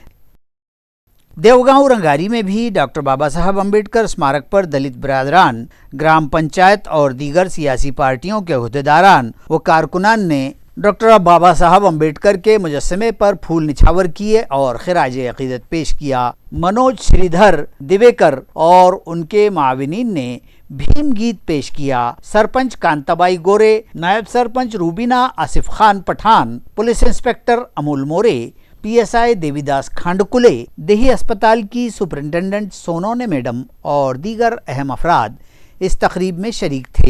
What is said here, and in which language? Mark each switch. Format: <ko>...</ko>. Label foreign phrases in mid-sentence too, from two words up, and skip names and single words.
<ur>دیوگاؤں رنگاری میں بھی ڈاکٹر بابا صاحب امبیڈکر اسمارک پر دلت برادران، گرام پنچایت اور دیگر سیاسی پارٹیوں کے عہدیداران و کارکنان نے ڈاکٹر بابا صاحب امبیڈکر کے مجسمے پر پھول نچھاور کیے اور خراج عقیدت پیش کیا۔ منوج شری دھر دیویکر اور ان کے معاونین نے بھیم گیت پیش کیا. سرپنچ کانتابائی گورے، نائب سرپنچ روبینہ آصف خان پٹھان,</ur> <en>police inspector</en> <ur>امول مورے، پی ایس آئی دیوی داس کھانڈکلے، دیہی اسپتال کی سپرنٹنڈنٹ سونونے میڈم اور دیگر اہم افراد اس تقریب میں شریک تھے.</ur>